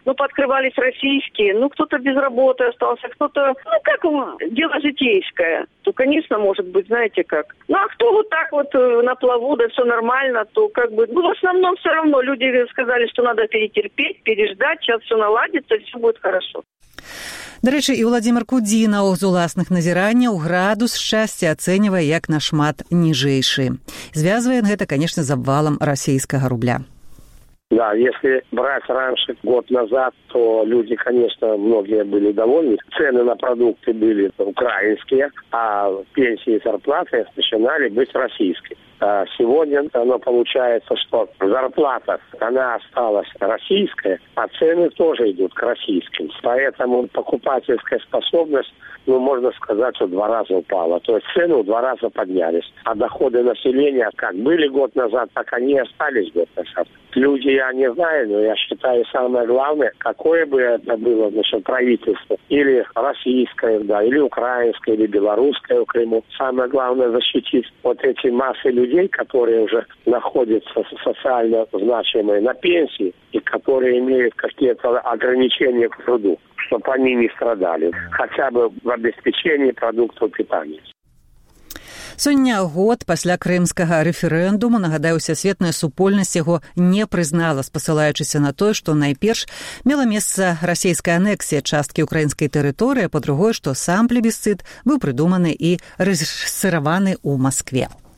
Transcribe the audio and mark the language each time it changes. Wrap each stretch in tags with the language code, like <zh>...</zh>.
<ru>Ну, пооткрывались российские. Ну, кто-то без работы остался, кто-то... Ну, как дело житейское. То, конечно, может быть, знаете как. Ну, а кто вот так вот на плаву, да все нормально, то как бы... Ну, в основном все равно люди сказали, что надо перетерпеть, переждать, сейчас все наладится, все будет хорошо.</ru> <be>Дарэчы, і Уладзімір Кудзінаў з уласных назіранняў градус шчасця ацэньвае як нашмат ніжэйшы. Звязвае гэта, канешне, з абвалам расійскага рубля.</be> <ru>Да, если брать раньше, год назад, то люди, конечно, многие были довольны. Цены на продукты были украинские, а пенсии и зарплаты начинали быть российские. А сегодня оно получается, что зарплата, она осталась российская, а цены тоже идут к российским. Поэтому покупательская способность, ну, можно сказать, что 2 раза упала. То есть цены в 2 раза поднялись. А доходы населения, как были год назад, так они и остались год назад. Люди, я не знаю, но я считаю, самое главное, какое бы это было, значит, правительство, или российское, да, или украинское, или белорусское в Крыму, самое главное защитить вот эти массы людей, которые уже находятся социально значимые на пенсии и которые имеют какие-то ограничения к труду, чтобы они не страдали, хотя бы в обеспечении продуктов питания.</ru> <be>Сёння год пасля крымскага рэферэндуму, нагадаю, сусветная супольнасць яго не прызнала, спасылаючыся на тое, што найперш мела месца расійская анексія часткі украінскай тэрыторыі, а па-другое, што сам плебісцыт быў прыдуманы і рэжысаваны ў Маскве.</be>